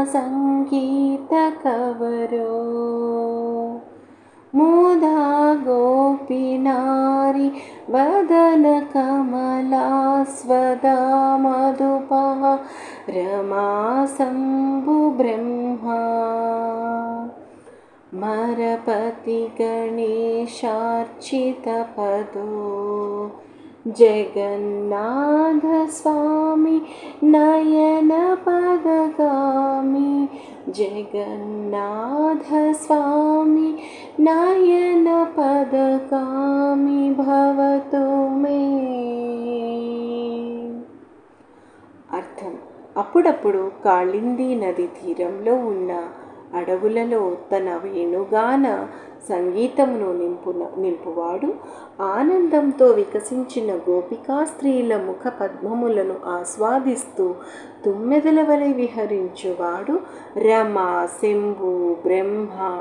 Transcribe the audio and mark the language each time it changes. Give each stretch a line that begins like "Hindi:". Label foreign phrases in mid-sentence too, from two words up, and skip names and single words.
Sanskrit: सङ्गीतकवरो मुदा गोपीनारी वदनकमलास्वदा मधुपः रमा शम्भुब्रह्मा मरपति गणेशार्चितपदो जगन्नाथ स्वामी नयनपदगामी जगन्नाथ स्वामी नयनपदगामी भवतु मे।
Telugu: అర్థం: అప్పుడప్పుడు కాళిందీ నది తీరంలో ఉన్న అడవులలో తన వేణుగాన సంగీతమును నింపువాడు ఆనందంతో వికసించిన గోపికా స్త్రీల ముఖ పద్మములను ఆస్వాదిస్తూ తుమ్మెదల వలె విహరించువాడు రమ, శంభు, బ్రహ్మ,